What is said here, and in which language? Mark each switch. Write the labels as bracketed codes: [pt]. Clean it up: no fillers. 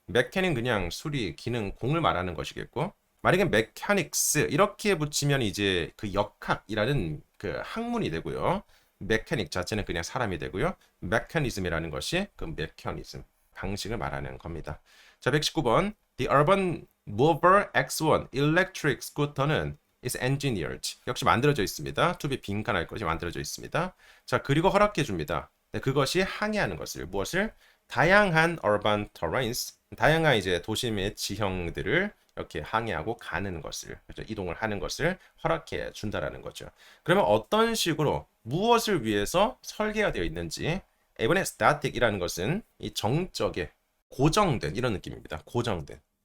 [ko] 메커닉 그냥 수리, 기능, 공을 말하는 것이겠고, 만약에 mechanics 이렇게 붙이면 이제 그 역학이라는 그 학문이 되고요. 메커닉 자체는 그냥 사람이 되고요. 메커니즘이라는 것이 그 메커니즘 방식을 말하는 겁니다. 자, 119번. [en] The urban mover X1 electric scooter는 is engineered. [ko] 역시 만들어져 있습니다. [en] to be [ko] 빈칸할 것이 만들어져 있습니다. 자, 그리고 허락해 줍니다. 네, 그것이 항해하는 것을 무엇을 다양한 [en] urban terrains, [ko] 다양한 이제 도심의 지형들을 이렇게 항해하고 가는 것을, 그렇죠? 이동을 하는 것을 허락해 준다라는 거죠. 그러면 어떤 식으로 무엇을 위해서 설계가 되어 있는지, 이번에 static이라는 것은 이 정적에 고정된 이런 느낌입니다. 고정된.